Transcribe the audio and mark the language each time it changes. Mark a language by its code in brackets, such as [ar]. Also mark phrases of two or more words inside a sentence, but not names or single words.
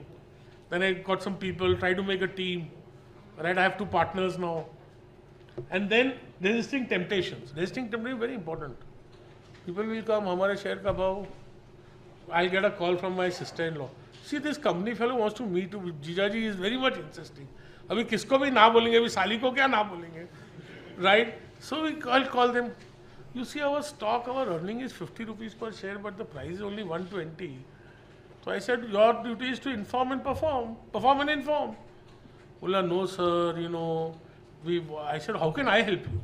[en] Then I got some people, try to make a team, right? I have 2 partners now. And then resisting temptations. Resisting temptation is very important. People will come, [hi] हमारे शेयर का भाव. [en] I'll get a call from my sister-in-law. See, this company fellow wants to meet you. Jijaji is very much insisting. [hi] अभी किसको भी ना बोलेंगे, अभी साली को क्या ना बोलेंगे, abhi sali ko kya na bolenge, [en] right? So I'll call them. You see, our stock, our earning is 50 rupees per share, but the price is only 120. So I said, your duty is to inform and perform. Perform and inform. Bola, no sir, I said, how can I help you?